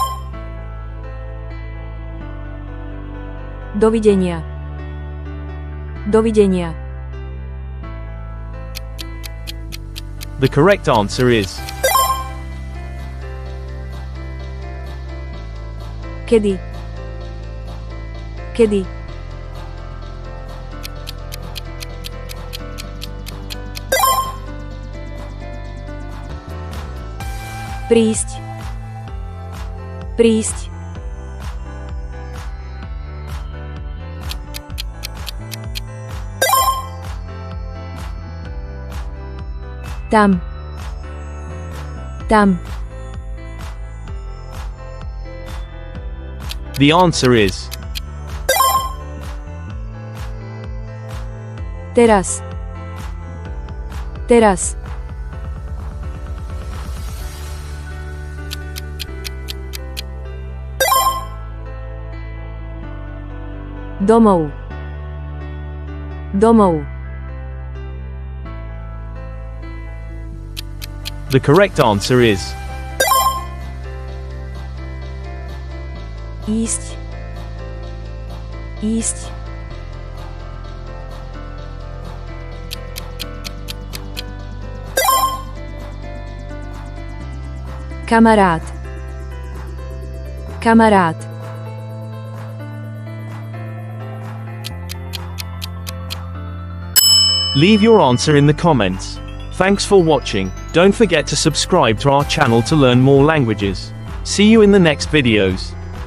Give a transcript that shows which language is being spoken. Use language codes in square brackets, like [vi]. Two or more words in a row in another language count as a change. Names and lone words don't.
[sk] Dovidenia. Dovidenia. [en] The correct answer is [sk] Kedy. Kedy. Prísť. Prísť. Tam. Tam. [en] The answer is [sk] Teraz. Teraz. Domov. Domov. [en] The correct answer is [sk] Ísť. Ísť. Kamarát. Kamarát. [en] Leave your answer in the comments. Thanks for watching. Don't forget to subscribe to our channel to learn more languages. See you in the next videos.